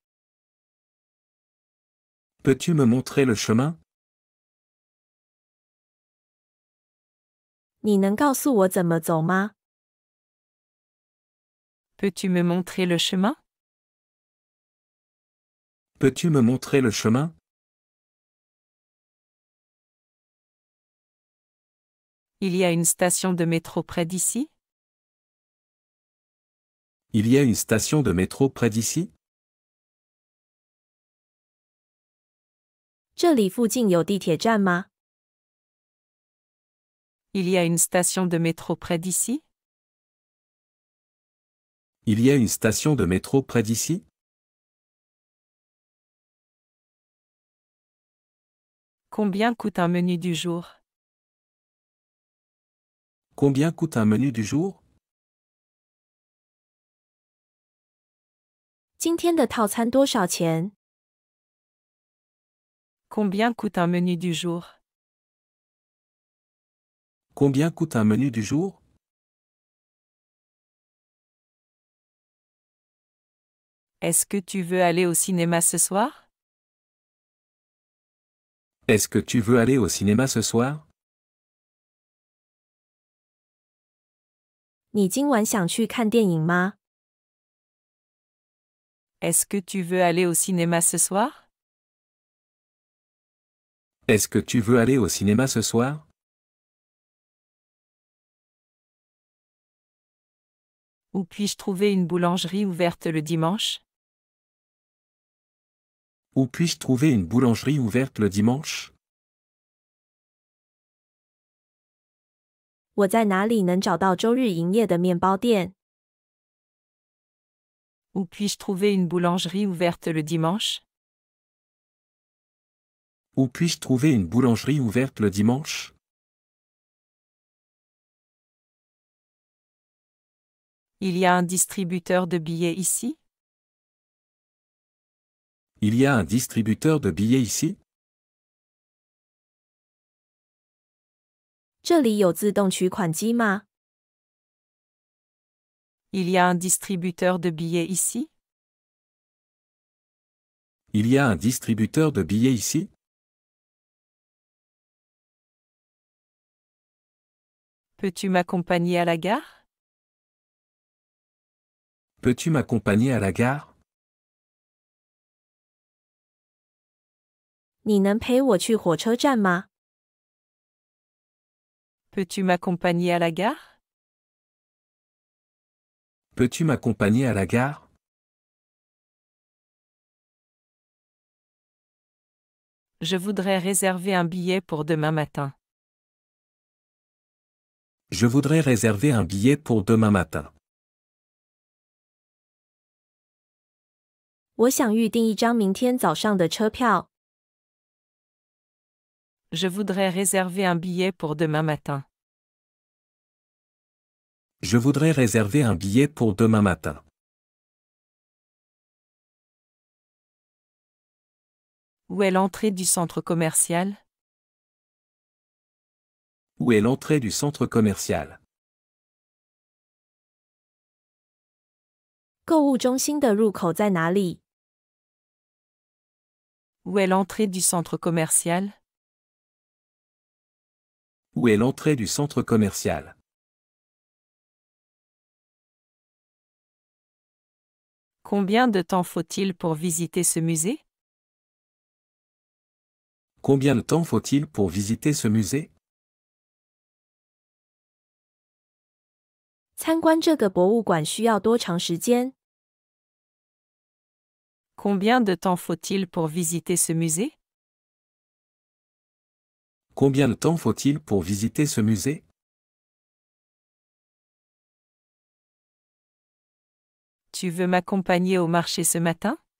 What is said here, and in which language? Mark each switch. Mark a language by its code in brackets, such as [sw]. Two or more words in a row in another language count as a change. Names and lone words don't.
[fr] Peux-tu me montrer le chemin? [zh] 你能告诉我怎么走吗？ [fr] Peux-tu me montrer le chemin? Peux-tu me montrer le chemin? Il y a une station de métro près d'ici? Il y a une station de métro près d'ici? [zh] 这里附近有地铁站吗？ [fr] Il y a une station de métro près d'ici? Il y a une station de métro près d'ici? Combien coûte un menu du jour? Combien coûte un menu du jour? [zh] 今天的套餐多少钱？ [fr] Combien coûte un menu du jour? Combien coûte un menu du jour? Est-ce que tu veux aller au cinéma ce soir? Est-ce que tu veux aller au cinéma ce soir? [zh] 你今晚想去看电影吗？ [fr] Est-ce que tu veux aller au cinéma ce soir? Est-ce que tu veux aller au cinéma ce soir? Où puis-je trouver une boulangerie ouverte le dimanche? Où puis-je trouver une boulangerie ouverte le dimanche? [zh] 我在哪里能找到周日营业的面包店？ [fr] Où puis-je trouver une boulangerie ouverte le dimanche? Où puis-je trouver une boulangerie ouverte le dimanche? Il y a un distributeur de billets ici? Il y a un distributeur de billets ici? [zh] 这里有自动取款机吗？ [fr] Il y a un distributeur de billets ici? Il y a un distributeur de billets ici? Peux-tu m'accompagner à la gare? Peux-tu m'accompagner à la gare? [zh] 你能陪我去火车站吗？ [fr] Peux-tu m'accompagner à la gare? Peux-tu m'accompagner à la gare? Je voudrais réserver un billet pour demain matin. Je voudrais réserver un billet pour demain matin. [zh] 我想预订一张明天早上的车票。 [fr] Je voudrais réserver un billet pour demain matin. Je voudrais réserver un billet pour demain matin. Où est l'entrée du centre commercial? Où est l'entrée du centre commercial? [zh] 购物中心的入口在哪里？ [fr] Où est l'entrée du centre commercial? Où est l'entrée du centre commercial? Combien de temps faut-il pour visiter ce musée? Combien de temps faut-il pour visiter ce musée? [zh] 参观这个博物馆需要多长时间？ [fr] Combien de temps faut-il pour visiter ce musée? Combien de temps faut-il pour visiter ce musée? Tu veux m'accompagner au marché ce matin?